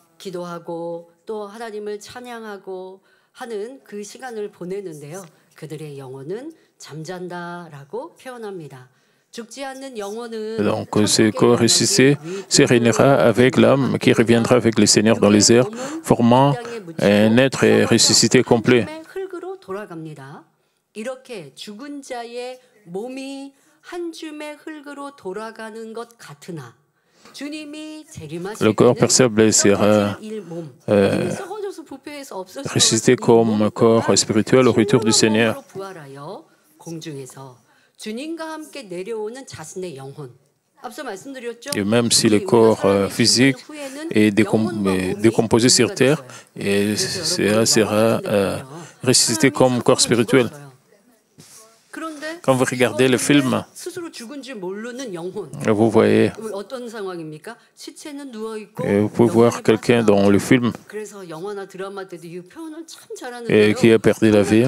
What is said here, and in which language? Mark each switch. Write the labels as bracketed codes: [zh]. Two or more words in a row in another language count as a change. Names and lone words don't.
[fr] Donc, ce corps ressuscité se réunira avec l'âme qui reviendra avec le Seigneur dans les airs, formant un être ressuscité complet. [ko] 이렇게 죽은 자의 몸이 한 줌의 흙으로 돌아가는 것 같으나 주님이 재림하실 [fr] Le corps perceptible sera ressuscité comme corps spirituel au retour du Seigneur. [ko] 공중에서 주님과 함께 내려오는 자신의 영혼. [fr] Et même si le corps physique est décomposé sur terre, et cela sera ressuscité comme corps spirituel. Quand vous regardez le film, vous voyez, vous pouvez voir quelqu'un dans le film qui a perdu la vie.